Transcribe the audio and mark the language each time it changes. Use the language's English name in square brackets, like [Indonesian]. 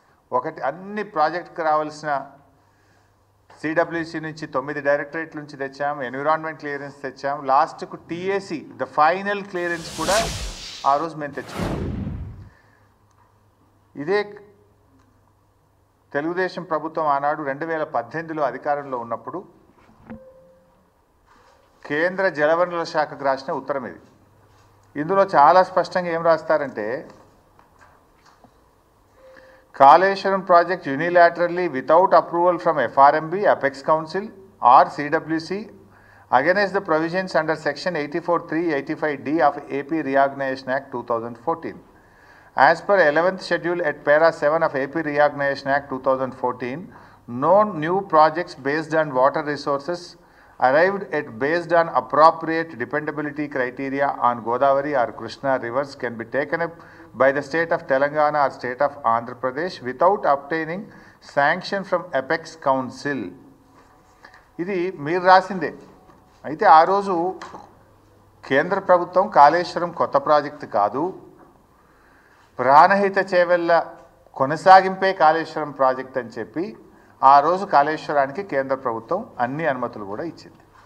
[Telugu] ఒకటి, అన్ని ప్రాజెక్టుకు రావాల్సిన సిడబ్ల్యూసి నుంచి 9 డైరెక్టరేట్ల నుంచి తెచ్చాం, ఎన్విరాన్మెంట్ క్లియరెన్స్ తెచ్చాం, లాస్ట్కు టీఏసీ ద ఫైనల్ క్లియరెన్స్ కూడా ఆ రోజు మేము తెచ్చుకున్నాం. ఇదే తెలుగుదేశం ప్రభుత్వం ఆనాడు 2018లో అధికారంలో ఉన్నప్పుడు కేంద్ర జలవనరుల శాఖకు రాసిన ఉత్తరం ఇది. ఇందులో చాలా స్పష్టంగా ఏం రాస్తారంటే, [English] Kaleshwaram project unilaterally without approval from FRMB, Apex Council or CWC against the provisions under section 84(3), 85D of AP Reorganization Act 2014. As per 11th schedule at para 7 of AP Reorganization Act 2014, no new projects based on water resources arrived at based on appropriate dependability criteria on Godavari or Krishna rivers can be taken up by the state of Telangana or state of Andhra Pradesh without obtaining sanction from Apex Council. [Telugu] ఇది మీరు రాసిందే. అయితే ఆ రోజు కేంద్ర ప్రభుత్వం కాళేశ్వరం కొత్త project కాదు, Pranahita Chevella కొనసాగింపే Kaleshwaram project అని చెప్పి ఆ రోజు కాళేశ్వరానికి కేంద్ర ప్రభుత్వం అన్ని అనుమతులు కూడా ఇచ్చింది.